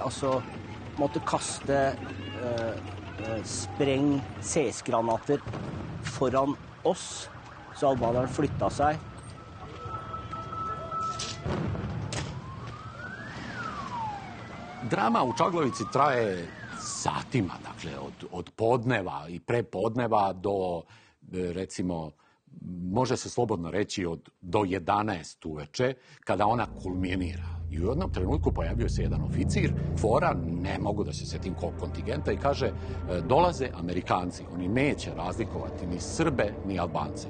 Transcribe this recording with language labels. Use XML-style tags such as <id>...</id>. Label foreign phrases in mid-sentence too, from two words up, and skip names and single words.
<no>Altså måtte kaste spreng CS-granater foran oss, så albanerne flytta seg.</no> <sr>Drama u Čaglavici traje satima, dakle, od podneva i prepodneva do, recimo, može se slobodno reći do 11 uveče, kada ona kulminira. I u jednom trenutku pojavio se jedan oficir KFOR-a, ne mogu da se setim kog kontingenta, i kaže, dolaze Amerikanci, oni neće razlikovati ni Srbe, ni Albance.</sr>